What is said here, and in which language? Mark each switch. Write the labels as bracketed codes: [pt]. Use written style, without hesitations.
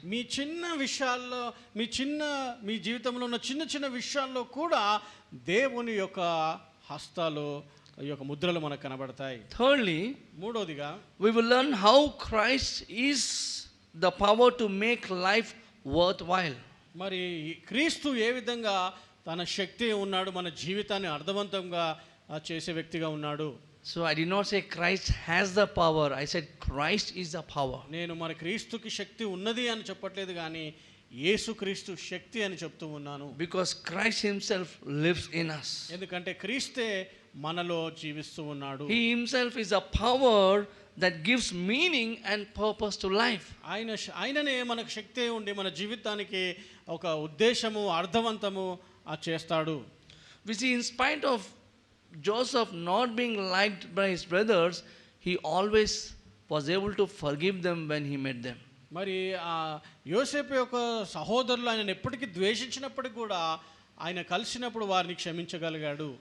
[te] మీ చిన్న విషయాల్లో, మీ జీవితంలో ఉన్న చిన్న చిన్న విషయాల్లో కూడా దేవుని యొక్క హస్తాలు, ఈ యొక్క ముద్రలు మనకు కనబడతాయి. [en] Thirdly, [te] మూడోదిగా [en] we will learn how Christ is the power to make life worthwhile. [te] మరి క్రీస్తు ఏ విధంగా తన శక్తి ఉన్నాడు, మన జీవితాన్ని అర్థవంతంగా చేసే వ్యక్తిగా ఉన్నాడు. [en] So I did not say Christ has the power, I said Christ is the power. [te] నేను మరి క్రీస్తుకి శక్తి ఉన్నది అని చెప్పట్లేదు, కానీ యేసుక్రీస్తు శక్తి అని చెప్తూ ఉన్నాను. [en] Because Christ himself lives in us. [te] ఎందుకంటే క్రీస్తే మనలో జీవిస్తూ ఉన్నాడు. [en] He himself is a power that gives meaning and purpose to life. [te] ఆయననే మనకు శక్తి ఉండి మన జీవితానికి ఒక ఉద్దేశము, అర్థవంతము చేస్తాడు. [en] We see, in spite of Joseph not being liked by his brothers, he always was able to forgive them when he met them. [te] మరి యోసేపు యొక్క సహోదరులు ఆయనను ఎప్పటికీ ద్వేషించినప్పటికీ కూడా ఆయన కలిసినప్పుడు వారిని క్షమించగలిగాడు.